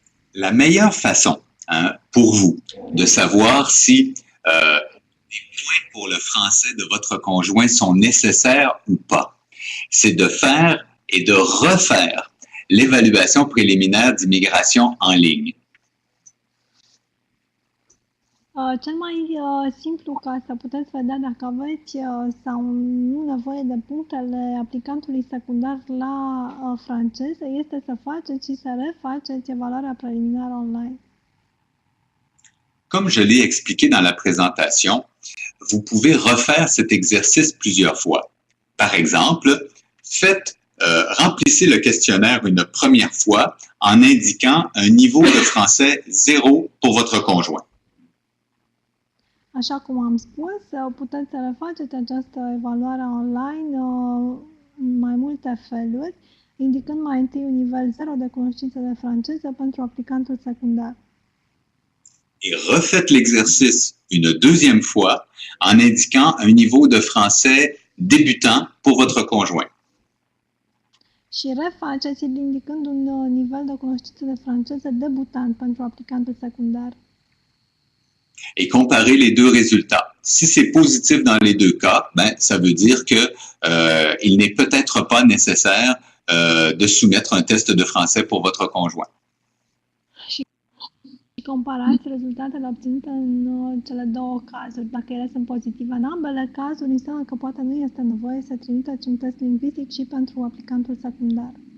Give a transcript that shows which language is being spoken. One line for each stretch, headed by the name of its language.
French: La meilleure façon pour vous de savoir si les points pour le français de votre conjoint sont nécessaires ou pas, c'est de faire et de refaire l'évaluation préliminaire d'immigration en ligne.
Romanian: Cel mai simplu ca să puteți vedea dacă aveți sau nu nevoie de punctele aplicantului secundar la franceză este să faceți și să refaceți evaluarea preliminară online.
French: Comme je l'ai expliqué dans la présentation, vous pouvez refaire cet exercice plusieurs fois. Par exemple, remplissez le questionnaire une première fois en indiquant un niveau de français 0 pour votre conjoint.
Romanian: Așa cum am spus, puteți să refaceți această evaluare online în mai multe feluri, indicând mai întâi un nivel 0 de cunoștință de franceză pentru aplicantul secundar.
French: Et refaites l'exercice une deuxième fois en indiquant un niveau de français débutant pour votre conjoint.
Romanian: Și refaceți indicând un nivel de cunoștință de franceză debutant pentru aplicantul secundar.
French: Et comparez les deux résultats. Si c'est positif dans les deux cas, ça veut dire que il n'est peut-être pas nécessaire de soumettre un test de français pour votre conjoint.
Romanian: Și comparați rezultatele obținute în cele două cazuri. Dacă ele sunt pozitive în ambele cazuri, înseamnă că poate nu este nevoie să trimiteți un test lingvistic și pentru aplicantul secundar.